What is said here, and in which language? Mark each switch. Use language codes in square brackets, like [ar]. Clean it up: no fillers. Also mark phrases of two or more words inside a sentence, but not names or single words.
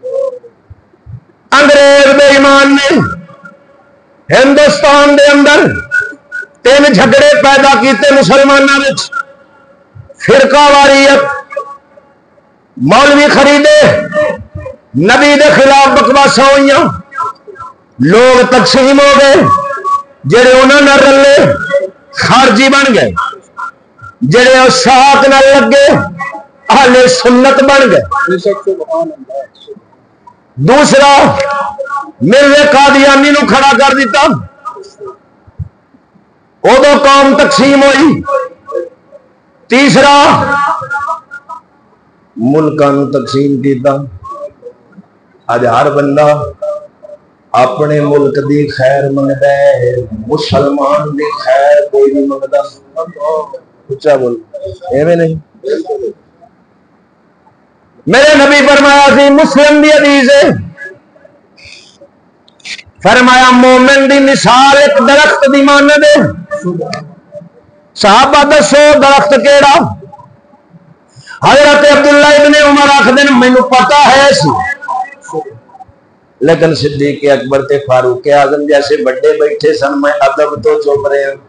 [pa] انگریز بے ایمان نے ہندوستان دے اندر تین جھگڑے پیدا کیتے مسلمانوں وچ، فرقہ واریت، مولوی خریدے، نبی دے خلاف بکواساں ہوئیاں، لوگ تقسیم ہو گئے، جڑے انہاں نہ رلے خارجی بن گئے، جڑے ساتھ نہ لگے اہل سنت بن گئے۔ دوسرا مرزا قادیانی نو کھڑا کر دیتا، ادو قوم تقسیم ہوئی۔ تیسرا ملکاں نو تقسیم کیتا، اج ہر بندہ اپنے ملک دی خیر منگدا ہے، مسلمان دی خیر کوئی نہیں منگدا۔ اچھا بول، ایویں نہیں۔ میرے نبی فرمایا سی، مسلم دی حدیث ہے، فرمایا مومن دی مثال ایک درخت دی مانند ہے۔ صحابہ دسو درخت کیڑا؟ حضرت عبداللہ ابن عمر آکھدے نے مینوں پتہ ہے سی، لیکن صدیق اکبر تے فاروق اعظم جیسے بڑے بیٹھے سن، میں ادب تو چپ رہے ہیں۔